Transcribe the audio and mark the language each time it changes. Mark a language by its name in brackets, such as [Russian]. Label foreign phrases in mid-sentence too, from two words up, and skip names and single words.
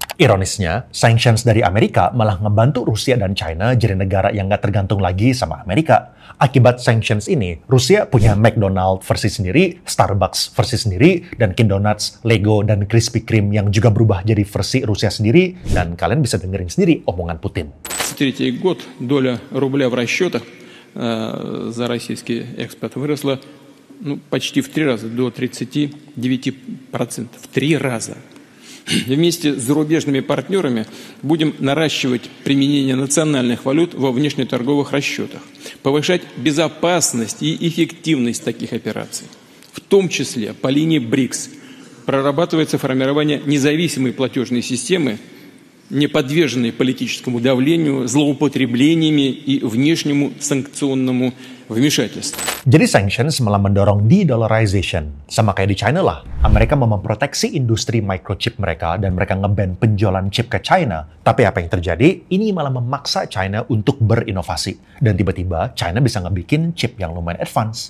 [Indonesian] Ironisnya, sanctions dari Amerika malah ngebantu Rusia dan China jadi negara yang nggak tergantung lagi sama Amerika. Akibat sanctions ini, Rusia punya McDonald's versi sendiri, Starbucks versi sendiri, dan Kin Donuts, Lego, dan Krispy Kreme yang juga berubah jadi versi Rusia sendiri, dan kalian bisa dengerin sendiri omongan Putin. [Russian] Третий год доля рубля в расчетах за российский экспорт выросла почти в 3 раза, до 39%. В 3 раза. Вместе с зарубежными партнерами будем наращивать применение национальных валют во внешнеторговых расчетах, повышать безопасность и эффективность таких операций. В том числе по линии БРИКС прорабатывается формирование независимой платежной системы, не подверженной политическому давлению, злоупотреблениями и внешнему санкционному вмешательству. [Indonesian] Jadi sanctions malah mendorong de-dollarization. Sama kayak di China lah. Amerika mau memproteksi industri microchip mereka dan mereka nge-ban penjualan chip ke China. Tapi apa yang terjadi? Ini malah memaksa China untuk berinovasi. Dan tiba-tiba China bisa ngebikin chip yang lumayan advance.